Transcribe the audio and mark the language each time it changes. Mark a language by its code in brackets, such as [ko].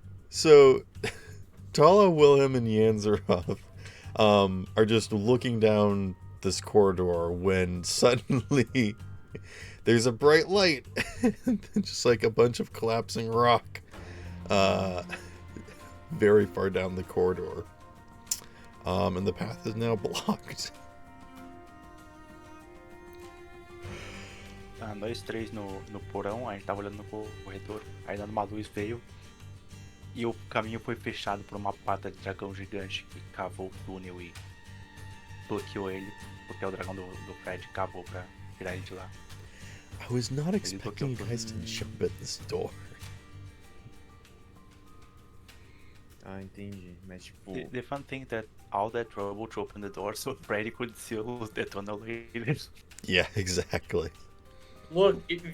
[en] So Tala, Wilhelm, and Yanzarov are just looking down this corridor when suddenly there's a bright light, just like a bunch of collapsing rock, very far down the corridor, and the path is now blocked. [pt] Nós três no porão, a gente tava olhando no corredor, aí dando uma luz veio. E o caminho foi fechado por uma pata de dragão gigante que cavou o túnel e bloqueou ele, porque o dragão do Fred cavou pra tirar ele de lá. [en] I was not [pt] bloqueou [en] expecting you guys to jump at this door. [pt] Ah, entendi. Mas tipo. [en] The fun thing that all that trouble to open the door so Freddy could seal the tunnel later. Yeah, exactly. Look, if you